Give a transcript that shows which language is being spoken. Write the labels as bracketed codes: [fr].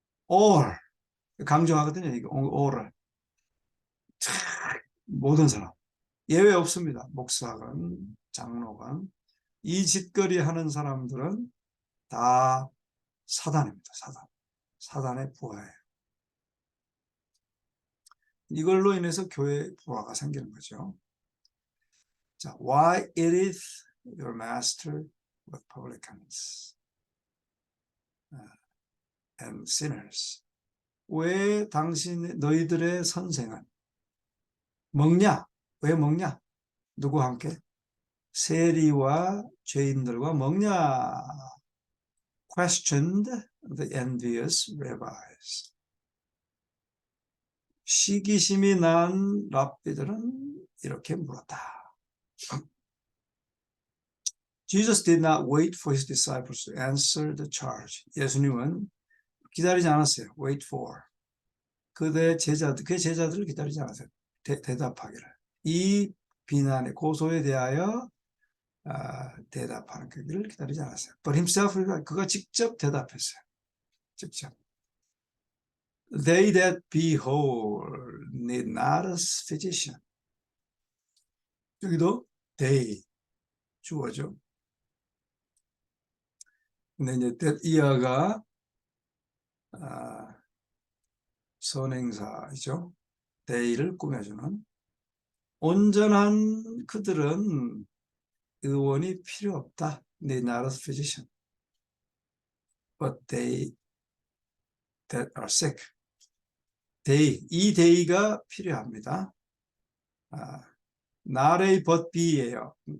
[en] all [ko] 강조하거든요. 이거 all을 모든 사람 예외 없습니다. 목사건 장로건 이 짓거리 하는 사람들은 다 사단입니다. 사단. 사단의 부하예요. 이걸로 인해서 교회 부하가 생기는 거죠. 자, [en] why eateth your master with publicans and sinners? [ko] 왜 너희들의 선생은 먹냐? 왜 먹냐? 누구와 함께? 세리와 죄인들과 먹냐? [en] Questioned the envious rabbis. [ko] 시기심이 난 랍비들은 이렇게 물었다. [en] Jesus did not wait for his disciples to answer the charge. [ko] 예수님은 기다리지 않았어요. [en] Wait for. [ko] 그의 제자들을 기다리지 않았어요. 대답하기를. 이 비난의 고소에 대하여 대답하는 그를 기다리지 않았어요. [en] But himself, [ko] 그가 직접 대답했어요. 직접. [en] They that be whole need not a physician. [ko] 여기도 [en] they [ko] 주어죠. 근데 이제 [en] that [ko] 이하가 선행사이죠. [en] they [ko] 를 꾸며주는 온전한 그들은 의원이 필요 없다. [en] Need not a physician. But they that are sick. [ko] 이 day가 필요합니다. not A but B예요.